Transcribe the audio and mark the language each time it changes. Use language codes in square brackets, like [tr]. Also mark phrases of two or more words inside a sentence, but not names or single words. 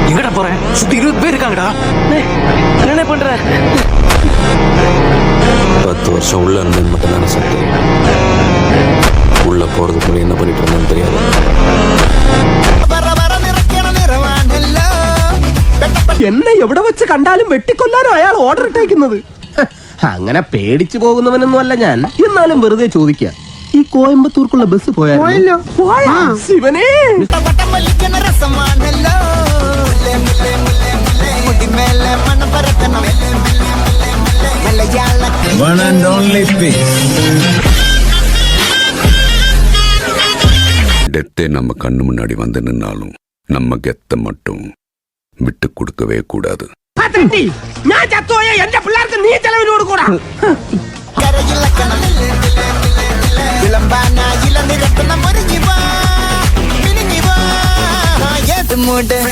[ta] நான் போறேன். சுத்தி 20 பேர் இருக்காங்கடா. என்ன பண்ற? 10 வருஷம் உள்ள இருந்து மட்டும் தானே சத்து. உள்ள போறதுக்குள்ள என்ன பண்ணிட்டு இருந்தான்னு தெரியாது. [ml] എന്നെ എവിടെ വെച്ച് കണ്ടാലും വെട്ടിക്കൊല്ലാനോ അയാൾ ഓർഡർ ഇട്ടേക്കുന്നത്. അങ്ങനെ പേടിച്ചു പോകുന്നവനൊന്നും അല്ല ഞാൻ. എന്നാലും വെറുതെ ചോദിക്ക, ഈ കോയമ്പത്തൂർക്കുള്ള ബസ് പോയാലോ? ശിവനേ, [ta] டெத்தே நம்ம கண்ணு முன்னாடி வந்து நின்னாலும் நம்ம கெத்த மட்டும் விட்டு கொடுக்கவே கூடாது. [ml] ഞാൻ ചത്തോയ എന്റെ പിള്ളേർക്ക് നീ ചെലവിന് കൊടുക്കൂടാ.